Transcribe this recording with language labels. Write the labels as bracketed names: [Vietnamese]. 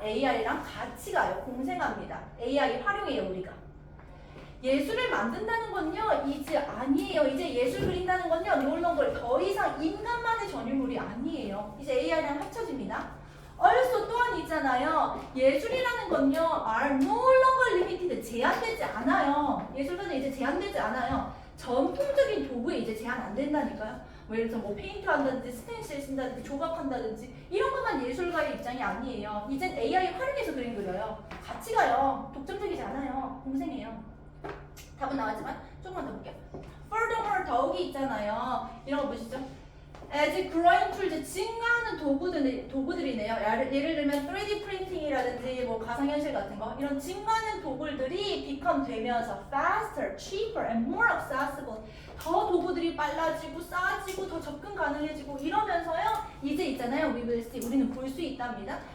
[Korean] AI랑 같이 가요. 공생합니다. AI 활용해요, 우리가. 예술을 만든다는 건요, 이제 아니에요. 이제 예술 그린다는 건요, 놀런걸 더 이상 인간만의 전유물이 아니에요. 이제 AI랑 합쳐집니다. [English] also [Korean] 또한 있잖아요. 예술이라는 건요, [English] are no longer limited. [Korean] 제한되지 않아요. 예술가는 이제 제한되지 않아요. 전통적인 도구에 이제 제한 안 된다니까요. 뭐 예를 들어서 뭐 페인트 한다든지 스텐실 쓴다든지 조각한다든지 이런 것만 예술가의 입장이 아니에요. 이젠 AI 활용해서 그림 그려요. 같이 가요. 독점적이지 않아요. 공생해요. 답은 나왔지만 조금만 더 볼게요. [English] Furthermore [Korean] 더욱이 있잖아요. 이런 거 보시죠. [English] As growing tools [Korean] 증가하는 도구들이네요. 예를 들면 3D 프린팅이라든지 뭐 가상현실 같은 거 이런 증가하는 도구들이 [English] become [Korean] 되면서 [English] faster, cheaper, and more accessible. [Korean] 더 도구들이 빨라지고 싸지고 더 접근 가능해지고 이러면서요. 이제 있잖아요. [English] We will see. [Korean] 우리는 볼 수 있답니다.